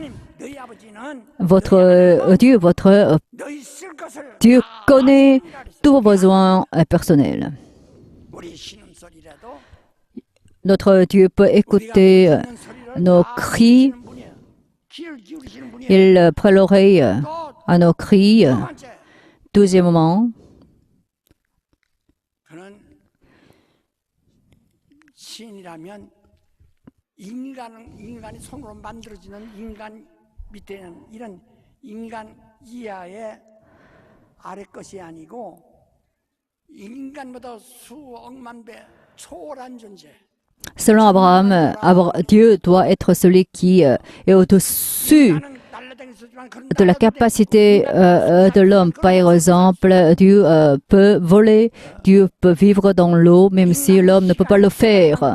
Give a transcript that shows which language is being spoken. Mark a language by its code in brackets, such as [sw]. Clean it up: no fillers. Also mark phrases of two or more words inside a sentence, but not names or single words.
[fr] Votre Dieu connaît tous vos besoins personnels. Notre Dieu peut écouter nos cris. Il prête l'oreille à nos cris. Deuxièmement, [ko] 시인이라면 인간이 손으로 만들어지는 인간 밑에는 이런 인간 이하의 아래 것이 아니고 인간보다 수억만 배 초월한 존재. [fr] selon Abraham, Dieu doit être celui qui est au-dessus de la capacité de l'homme. Par exemple, Dieu peut voler, Dieu peut vivre dans l'eau, même si l'homme ne peut pas le faire.